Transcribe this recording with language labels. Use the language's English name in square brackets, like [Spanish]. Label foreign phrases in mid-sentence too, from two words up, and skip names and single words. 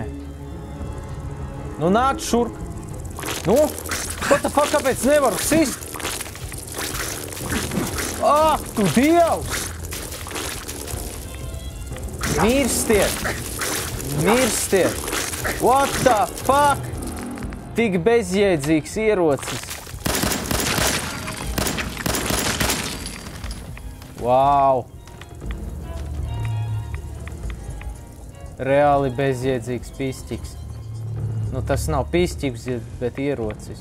[Latvian] Nu, nāc šurp! Nu, [English] what the fuck, [Latvian] kāpēc nevaru sist? Ak, tu Dievs! Mirstiet! Mirstiet! [English] What the fuck? [Latvian] Tik bezjēdzīgs ierocis. Wow! Reāli bezjēdzīgs pīstiks. Nu, tas nav pīstiks, bet ierocis.